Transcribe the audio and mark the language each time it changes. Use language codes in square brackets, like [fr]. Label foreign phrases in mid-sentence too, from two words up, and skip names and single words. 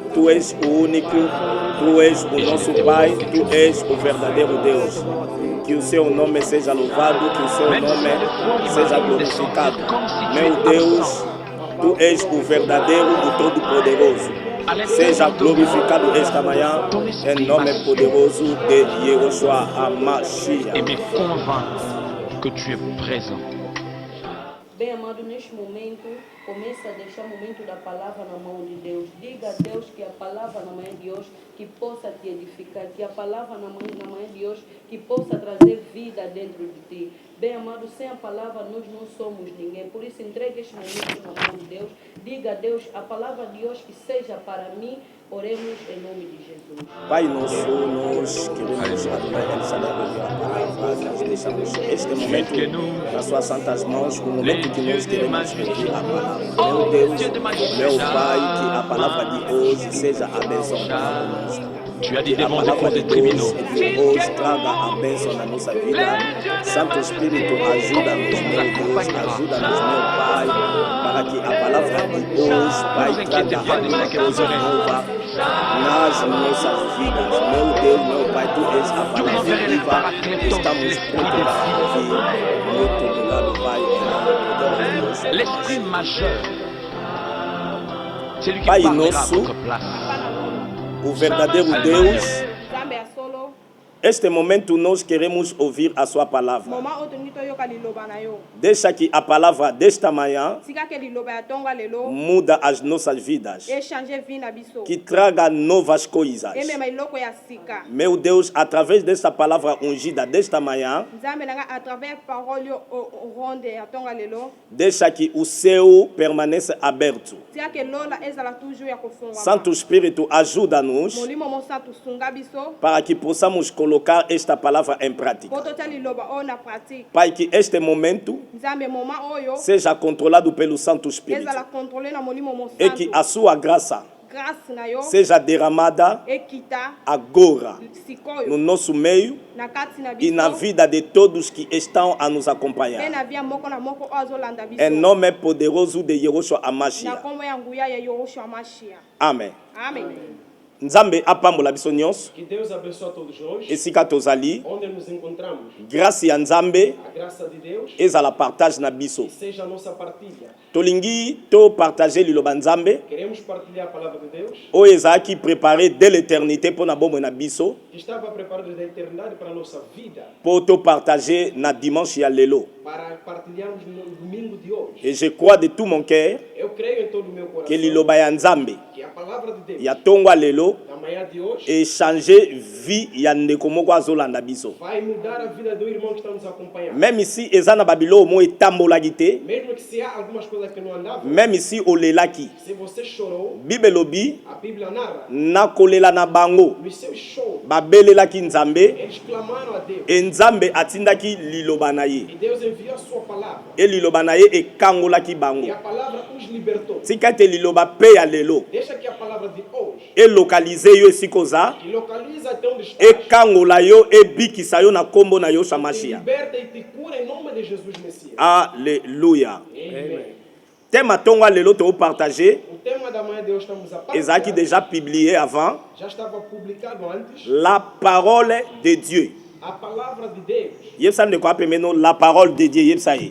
[pt] Tu és o único, Tu és o nosso Pai, Tu és o verdadeiro Deus. Que o seu nome seja louvado, que o seu nome seja glorificado. Meu Deus, Tu és o verdadeiro, o Todo-Poderoso. Seja glorificado esta manhã, em nome poderoso de Yeshua HaMashiach. [fr] Et me convaincre que tu es présent. [pt] Bem, amado, neste momento, começa a deixar o momento da palavra na mão de Deus. Diga a Deus que a palavra na manhã de hoje que possa te edificar, que a palavra na manhã de hoje que possa trazer vida dentro de ti. Bem, amado, sem a palavra nós não somos ninguém. Por isso, entregue este momento na mão de Deus. Diga a Deus, a palavra de hoje que seja para mim. Oremos em nome de Jesus. Pai nosso, nós queremos adorar El Shaddai, ouvir a palavra, nós deixamos este momento nas suas santas mãos, o momento que nós queremos ouvir a palavra. Meu Deus, meu Pai, que a palavra de hoje seja abençoada conosco. [fr] Tu as des démons de cause criminaux. [pt] Hoje traga a bênção na nossa vida. Santo Espírito, ajuda-nos, meu Deus, ajuda-nos, meu Pai, para que a palavra de hoje, Pai, traga alguma coisa nova nas nossas vidas. Meu Deus, meu Pai, Tu és a palavra viva. Estamos prontos para ouvir. Muito obrigado, Pai, em nome de Deus. [fr] L'esprit majeur, c'est lui qui [pt] Pai [fr] parlera à [pt] nosso, [fr] votre place. [pt] o verdadeiro Deus, Este momento nós queremos ouvir a sua palavra. [ln] Moment otolingi toyoka liloba na yo. [pt] Deixa que a palavra desta manhã [ln] Sika ke liloba ya tonga lelo [pt] muda as nossas vidas. [fr] echange vie [ln] na biso. [pt] Que traga novas coisas. [ln] Emema iloko ya sika. [pt] Meu Deus, através desta palavra ungida desta manhã, [ln] Nzambe nanga [fr] à travers parole [ln] yo ronde ya tonga lelo. [pt] deixa que o céu permaneça aberto. [ln] Sika ke lola ezala toujours ya kofungwa. [pt] Santo Espírito, ajuda-nos [ln] Molimo mosantu sunga biso. [pt] para que possamos colocar esta palavra em prática. [ln] Poto tia liloba o na pratique. [pt] Para que este momento [ln] Nzambe moment oyo [pt] seja controlado pelo Santo Espírito [ln] ezala contrôler na molimo [pt] e que [ln] mosantu. [pt] a sua graça [ln] Grâce na yo [pt] seja derramada [ln] ekita [pt] agora no [ln] sikoyo [pt] nosso meio [ln] na kati na [pt] e na [ln] biso. [pt] vida de todos que estão a nos [ln] Pe [pt] acompanhar. [ln] na via moko na moko azolanda biso. [pt] Em nome poderoso de Yehoshua [ln] Na [pt] Amashia. [ln] kombo ya nguya ya Yoshua Mashia. Amen. [pt] Amen. [ln] Nzambe apambola biso nyonso [pt] Que Deus abençoe a todos nós. [ln] esika tozali. [pt] Onde nos encontramos, [ln] Graça ya Nzambe [pt] a graça de Deus [ln] ezala partage na biso. [pt] seja a nossa partilha. [ln] Tolingi to partager liloba Nzambe [pt] Queremos partilhar a palavra de Deus, [ln] oyo ezalaki [fr] préparé dès l'éternité [ln] mpo na bomoi na biso [pt] que estava preparada da eternidade para a nossa vida, [ln] mpo topartage na dimanche ya lelo. [pt] para partilharmos no domingo de hoje. [fr] Et je crois de tout mon cœur Eu creio em todo o meu que [pt] coração [ln] liloba ya Nzambe [pt] que a palavra de Deus, [ln] ya tongo ya lelo [pt] na manhã de hoje, [fr] echange vie [ln] ya ndeko moko azolanda biso. [pt] vai mudar a vida do irmão que está nos acompanhando. [fr] Même si [ln] eza na babiloko mo etambolaki te, [pt] Mesmo que se há algumas coisas que não andavam, [fr] même si [ln] olelaki, [pt] se você chorou, [ln] Bible elobi [pt] a Bíblia narra, [ln] nakolela na bango [pt] nos seus choros, [ln] babelelaki Nzambe [pt] eles clamaram a Deus. [ln] e Nzambe atindaki liloba na ye [pt] E Deus enviou a sua palavra. [ln] e liloba na ye ekangolaki [pt] E [ln] bango. [pt] a palavra os libertou. [ln] Tika ete liloba mpe ya lelo [pt] Deixa que a palavra de hoje, [ln] elokalize yo esika oza, [pt] que localiza até onde estás, [ln] ekangola yo, ebikisa yo na kombo na Yoshua [pt] te [ln] Mashiach. [pt] liberta e te cura em nome de Jesus Messias. [ln] Alléluia. [pt] Amém. [ln] Tema tongo ya lelo topartage [pt] O tema da manhã de hoje estamos a [ln] ezalaki [pt] partilhar. [fr] déjà publié avant. [pt] Já estava publicado antes. [fr] La parole de Dieu. [pt] A palavra de Deus. [ln] Yebisa ndeko apemeno [fr] la parole de Dieu [ln] yebisa ye.